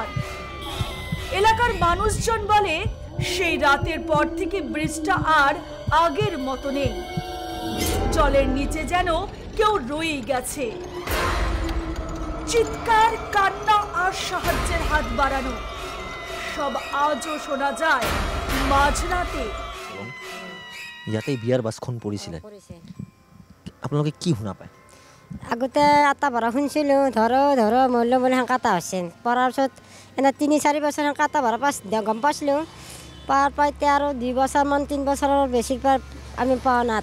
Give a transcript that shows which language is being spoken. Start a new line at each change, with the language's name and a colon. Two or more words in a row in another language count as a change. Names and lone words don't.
Bangla: এলাকার মানুষজন বলে সেই রাতের পর থেকে ব্রিজটা আর আগের মতো নেই। জলের নিচে যেন কেউ রয়ে গেছে। চিৎকার, কান্না আর সাহায্যের হাত বাড়ানো সব আজও শোনা যায় মাঝরাতে।
Assamese: ইয়াতে বিয়ার বাছখন পৰিছিলে, আপোনালোকে কি শুনা পায়? আগতে আটা ভৰা শুনিছিলোঁ, ধৰ মূল্য বুলি সেনেকৈ আটা হৈছিল। পৰাৰ পিছত এনে 3-4 বছৰ সেনেকৈ আটা ভৰা গম পাইছিলোঁ। পাৰ পাই এতিয়া আৰু 2 বছৰমান 3 বছৰৰ বেছি আমি পোৱা নাই।